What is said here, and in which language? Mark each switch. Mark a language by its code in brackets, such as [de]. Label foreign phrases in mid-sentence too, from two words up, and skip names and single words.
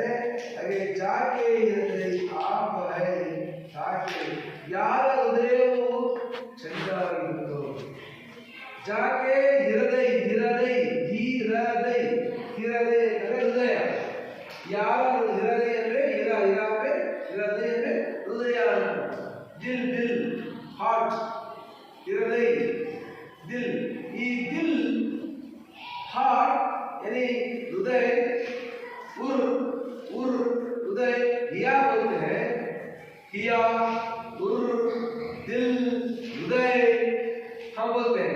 [hi] ಹಾಗೆ जाके इरदे आप है ताके, [kn] ಯಾರ ಹೃದಯವು ಚಂದಾಗಿರುತ್ತೋ. [hi] जाके हिरदै हिरदै हिरदै हिरदै [kn] ಅಂದರೆ ಹೃದಯ. ಯಾರ ಹಿರದೈ ಅಂದ್ರೆ [hi] हिर हिर [kn] ಅಂದ್ರೆ ಹಿರದೈ ಅಂದ್ರೆ ಹೃದಯ. [hi] दिल दिल हार्ट, हिरदै दिल, ये दिल हार्ट यानी हृदय, उर उर हृदय हिया बोलते हैं, हिया उर दिल हृदय हम बोलते हैं.